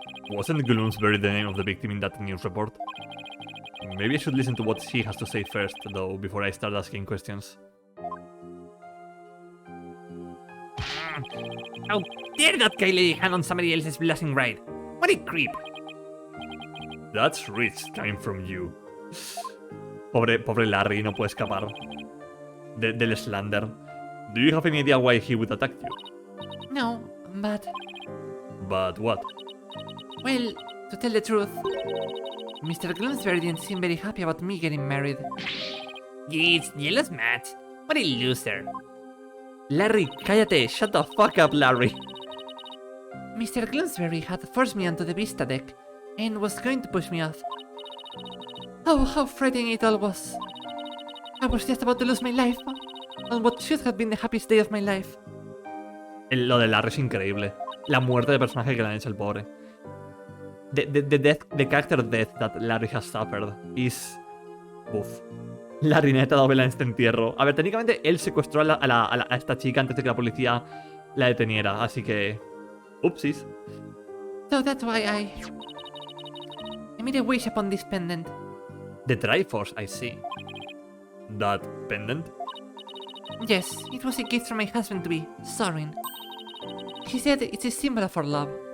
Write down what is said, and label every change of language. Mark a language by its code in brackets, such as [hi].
[en] Wasn't Gloomsbury the name of the victim in that news report? Maybe I should listen to what she has to say first, though, before I start asking questions. How dare that guy lay a hand on somebody else's blessing ride? What a creep! That's rich coming from you. [es] Pobre Larry, no puede escapar del slander. [en] Do you have any idea why he would attack you? No, but... But what? Well, to tell the truth, Mr. Gloomsbury didn't seem very happy about me getting married. It's jealous, Matt. What a loser. [es] Larry, cállate. [en] Shut the fuck up, Larry. Mr. Gloomsbury had forced me onto the Vista deck and was going to push me off. Oh, how frightening it all was. I was just about to lose my life on what should have been the happiest day of my life. [es] Lo de Larry es increíble. La muerte de personaje que le han hecho el pobre. [en] The character death that Larry has suffered is... [es] Uff. Larry neta dado vela en este entierro. A ver, técnicamente él secuestró a esta chica antes de que la policía la deteniera, así que... Upsis. [en] So that's why I made a wish upon this pendant. The Triforce, I see. That pendant? Yes, it was a gift from my husband to be, Sorin. He said it's a symbol of our love.